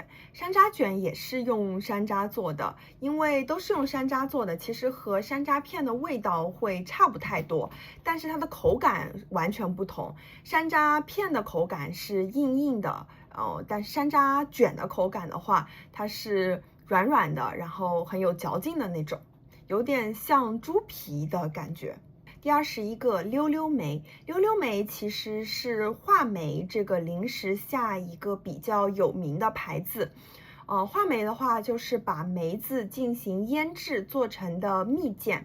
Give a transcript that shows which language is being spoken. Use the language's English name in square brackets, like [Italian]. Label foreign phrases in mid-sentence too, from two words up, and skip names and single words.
[Chinese] 山楂卷也是用山楂做的，因為都是用山柑做的，其實和山楂片的味道會差不太多，但是它的口感完全不同。山楂片的口感是硬硬的，但是山楂卷的口感的話，它是軟軟的，然後很有嚼勁的那種，有點像豬皮的感覺。第21個，溜溜梅。溜溜梅其實是話梅這個零食下一個比較有名的牌子。話梅的話就是把梅子進行醃製做成的蜜餞。